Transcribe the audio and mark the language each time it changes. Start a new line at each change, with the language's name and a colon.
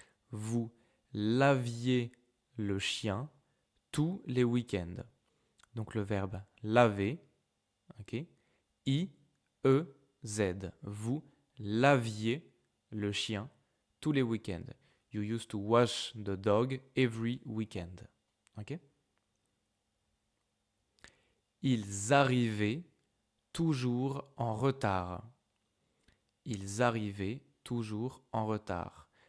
French: Vous laviez le chien tous les week-ends. Donc le verbe laver, ok. I-E-Z. Vous laviez le chien tous les week-ends.
English: You used to wash the dog every weekend. Ok.
French: Ils arrivaient toujours en retard. Ils arrivaient toujours en retard.